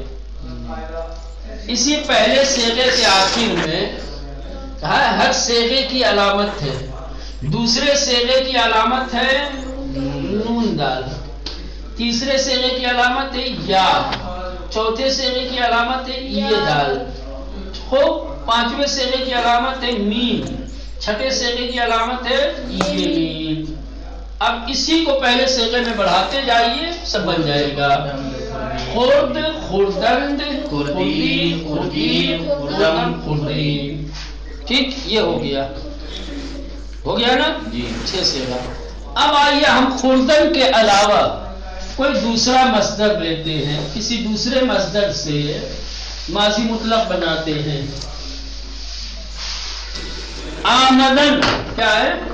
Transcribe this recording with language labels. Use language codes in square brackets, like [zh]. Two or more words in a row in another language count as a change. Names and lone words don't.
[ur] اسی پہلے صیغے کے آخر میں ہر صیغے کی علامت ہے، دوسرے صیغے کی علامت ہے نون دال، تیسرے صیغے کی علامت ہے یا، چوتھے صیغے کی علامت ہے یہ دال، پانچویں صیغے کی علامت ہے میم، چھٹے صیغے کی علامت ہے یہ میم۔ اب اسی کو پہلے صیغے میں بڑھاتے جائیے، سب بن جائے گا [fa] خرد، خوردند، خوردین، خوردین، خوردن، خوردین، [ur] ٹھیک، یہ ہو گیا، ہو گیا نا جی، 6 صیغہ۔ اب آئیے ہم خوردن کے علاوہ کوئی دوسرا مصدر لیتے ہیں، کسی دوسرے مصدر سے ماضی مطلق بناتے ہیں۔ آمدن، کیا ہے؟